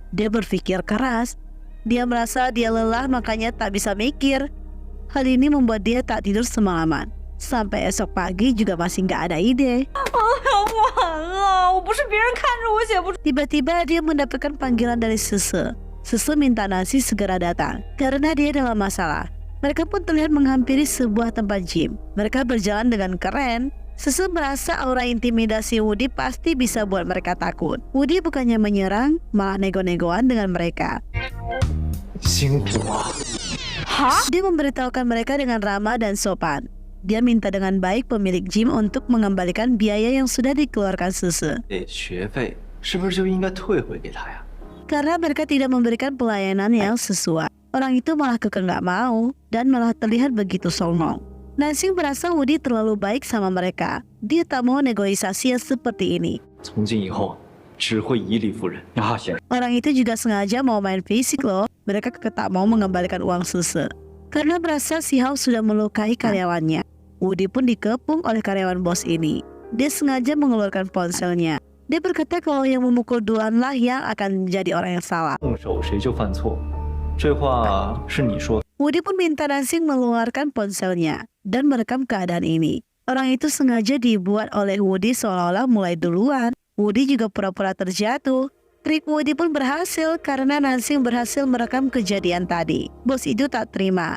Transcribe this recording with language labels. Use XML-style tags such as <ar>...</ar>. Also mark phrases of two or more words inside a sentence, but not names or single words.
<id>Dia berpikir keras. Dia merasa dia lelah makanya tak bisa mikir. Hal ini membuat dia tak tidur semalaman. Sampai esok pagi juga masih nggak ada ide.</id> <zh>完了，我不是别人看着我写不出。</zh> <id>Tiba-tiba dia mendapatkan panggilan dari Sese. Sese minta Nancy segera datang karena dia dalam masalah. Mereka pun terlihat menghampiri sebuah tempat gym. Mereka berjalan dengan keren. Sese merasa aura intimidasi Woody pasti bisa buat mereka takut. Woody bukannya menyerang, malah nego-negoan dengan mereka.</id> <zh>辛苦啊！</zh> <id>Dia memberitahukan mereka dengan ramah dan sopan. Dia minta dengan baik pemilik gym untuk mengembalikan biaya yang sudah dikeluarkan Sese.</id> <zh>学费是不是就应该退回给他呀？</zh> <id>Karena mereka tidak memberikan pelayanan yang sesuai. Orang itu malah kekeh nggak mau dan malah terlihat begitu songong. Nancy merasa Woody terlalu baik sama mereka. Dia tak mau negosiasi yang seperti ini.</id> <zh>从今以后只会以理服人啊！先生，</zh> <id>Orang itu juga sengaja mau main fisik loh. Mereka kekeh tak mau mengembalikan uang Sese. Karena merasa si Hao sudah melukai karyawannya. Woody pun dikepung oleh karyawan bos ini. Dia sengaja mengeluarkan ponselnya. Dia berkata kalau yang memukul duluan lah yang akan jadi orang yang salah.</id> <zh>动手谁就犯错，这话是你说的。</zh> <id>Woody pun minta Nancy mengeluarkan ponselnya dan merekam keadaan ini. Orang itu sengaja dibuat oleh Woody seolah-olah mulai duluan. Woody juga pura-pura terjatuh. Trik Woody pun berhasil karena Nancy berhasil merekam kejadian tadi. Bos itu tak terima.</id>